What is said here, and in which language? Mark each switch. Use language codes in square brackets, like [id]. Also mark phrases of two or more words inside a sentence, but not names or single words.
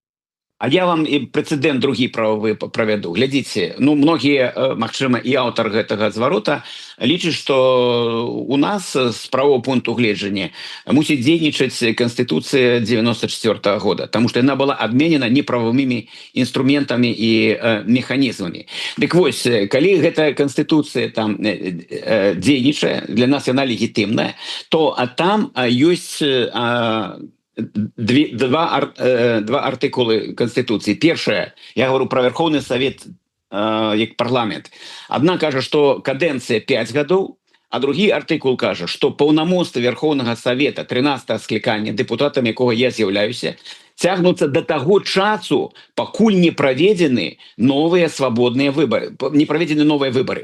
[be] А я вам і прэцэдэнт другі прававы правяду. Глядзіце, ну, многія, магчыма, і аўтар гэтага зварота лічаць, што у нас з правового пункту гледжання мусіць дзейнічаць Канстытуцыя 94 года, таму што яна была адменена неправавымі інструментамі і механізмамі. Дык вось, калі гэтая Канстытуцыя там дзейнічае, для нас яна легітымная, то там ёсць два артыкулы Конституции. Першае, [ru] я говорю про Верховный Совет [be] як парламент. Одна кажа, что каденция 5 гадоў, а другі артыкул кажа, что паўнамоцтвы Верховнага Совета 13-го склікання, депутатам якога я з'яўляюся, цягнуцца до таго часу, пакуль не праведзены новыя свабодныя выборы, не праведзены новыя выборы.